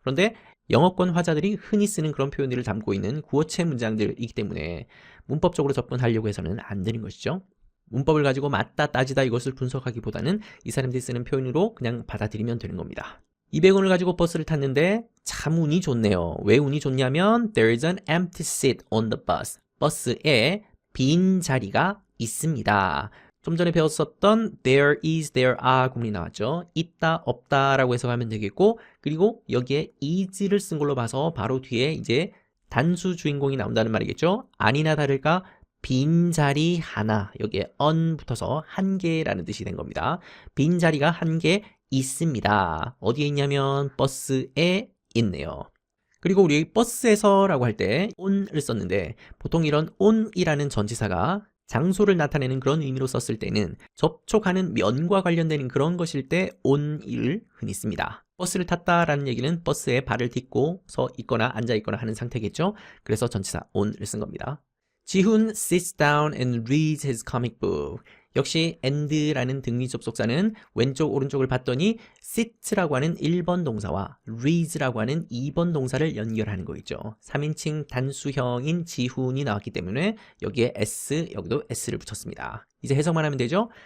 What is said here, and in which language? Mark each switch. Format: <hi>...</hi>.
<ko>그런데 영어권 화자들이 흔히 쓰는 그런 표현들을 담고 있는 구어체 문장들이기 때문에 문법적으로 접근하려고 해서는 안 되는 것이죠. 문법을 가지고 맞다 따지다 이것을 분석하기보다는 이 사람들이 쓰는 표현으로 그냥 받아들이면 되는 겁니다. 200원을 가지고 버스를 탔는데 참 운이 좋네요. 왜 운이 좋냐면</ko> <en>There is an empty seat on the bus.</en> <ko>버스에 빈 자리가 있습니다. 좀 전에 배웠었던</ko> <en>there is, there are</en> <ko>구문이 나왔죠. 있다, 없다 라고 해석하면 되겠고 그리고 여기에 is를 쓴 걸로 봐서 바로 뒤에 이제 단수 주인공이 나온다는 말이겠죠. 아니나 다를까 빈자리 하나, 여기에 on 붙어서 한 개라는 뜻이 된 겁니다. 빈자리가 한 개 있습니다. 어디에 있냐면 버스에 있네요. 그리고 우리 버스에서 라고 할 때 on을 썼는데 보통 이런 on이라는 전치사가 장소를 나타내는 그런 의미로 썼을 때는 접촉하는 면과 관련되는 그런 것일 때 on을 흔히 씁니다. 버스를 탔다라는 얘기는 버스에 발을 딛고 서 있거나 앉아 있거나 하는 상태겠죠. 그래서 전치사 on을 쓴 겁니다.</ko> <en>지훈 sits down and reads his comic book.</en> <ko>역시 and라는 등위 접속사는 왼쪽 오른쪽을 봤더니 sit라고 하는 1번 동사와 reads라고 하는 2번 동사를 연결하는 거 있죠. 3인칭 단수형인 지훈이 나왔기 때문에 여기에 s, 여기도 s를 붙였습니다. 이제 해석만 하면 되죠.</ko>